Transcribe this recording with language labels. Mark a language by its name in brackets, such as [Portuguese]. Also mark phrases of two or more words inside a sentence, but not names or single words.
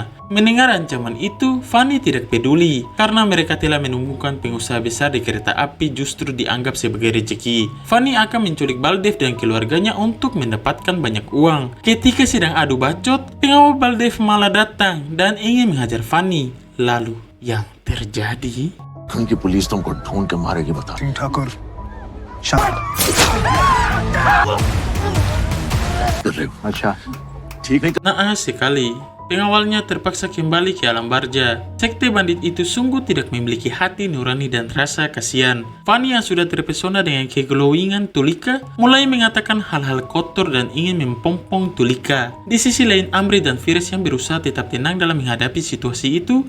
[Indonesian] Mendengar ancaman itu, Fanny tidak peduli karena mereka telah menemukan pengusaha besar di kereta api justru dianggap sebagai rezeki. Fanny akan menculik Baldev dan keluarganya untuk mendapatkan banyak uang. Ketika sedang adu bacot, pengawal Baldev malah datang dan ingin menghajar Fanny. Lalu yang terjadi, [Hindi] उनकी पुलिस तुमको ढूंढ के मारेगी बता। सिंह ठाकुर अच्छा ठीक है। [Indonesian] naas sekali. Pengawalnya terpaksa kembali ke alam barja. Sekte bandit itu sungguh tidak memiliki hati nurani dan rasa kasihan. Fanny yang sudah terpesona dengan keglowingan Tulika mulai mengatakan hal-hal kotor dan ingin mempompong Tulika. Di sisi lain, Amrit dan Fires yang berusaha tetap tenang dalam menghadapi situasi itu.